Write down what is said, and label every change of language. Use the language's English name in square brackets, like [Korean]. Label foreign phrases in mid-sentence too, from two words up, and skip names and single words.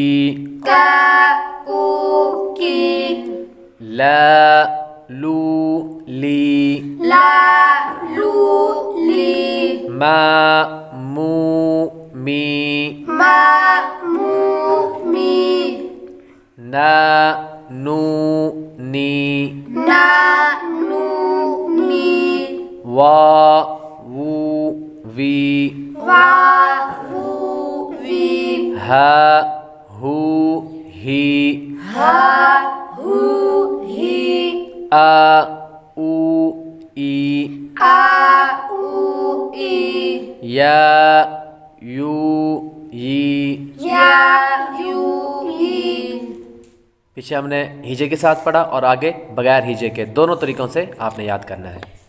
[Arabic] كا كو كي لا لو لي لا لو لي ما مو مي ما مو مي نا نو ني نا نو ني وا وو في وا فو في ها هو هي ها هو هي آ او اي آ او اي يا يو يي يا يو هي [Urdu] پیچھے ہم نے ہجے کے ساتھ پڑھا اور آگے بغیر ہجے کے دونوں طریقوں سے آپ نے یاد کرنا ہے.